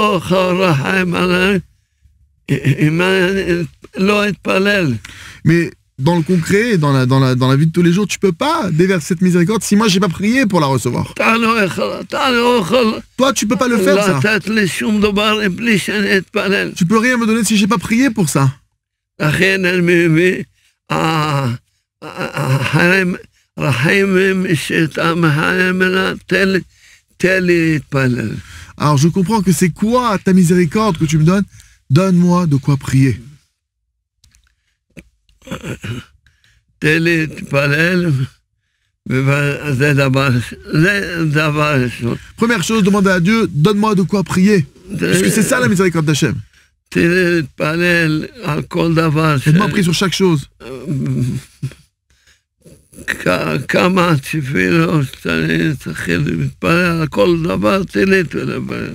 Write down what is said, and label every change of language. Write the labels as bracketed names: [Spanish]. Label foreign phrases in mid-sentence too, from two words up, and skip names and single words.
[French] Mais dans le concret, dans la vie de tous les jours, tu peux pas déverser cette miséricorde si moi j'ai pas prié pour la recevoir. [Hebrew] אתה לא יכול [French] Toi, tu peux pas le faire, ça. [Hebrew] לתת לי שום דבר בלי שאני אתפלל. [French] Tu peux rien me donner si j'ai pas prié pour ça. [Hebrew] לכן אני מביא, רחמים שאתה מחיים אליו, תן לי להתפלל. [French] Alors, je comprends que c'est quoi ta miséricorde que tu me donnes. Donne-moi de quoi prier. [Hebrew] תן לי להתפלל, וזה דבר ראשון. [French] Première chose, demande à Dieu, donne-moi de quoi prier. Parce que c'est ça la miséricorde d'Hachem. [Hebrew] תן לי להתפלל על כל דבר. [French] Aide-moi à prier sur chaque chose. [Hebrew] כמה תפילות שאני צריך להתפלל על כל דבר, תן לי להתפלל.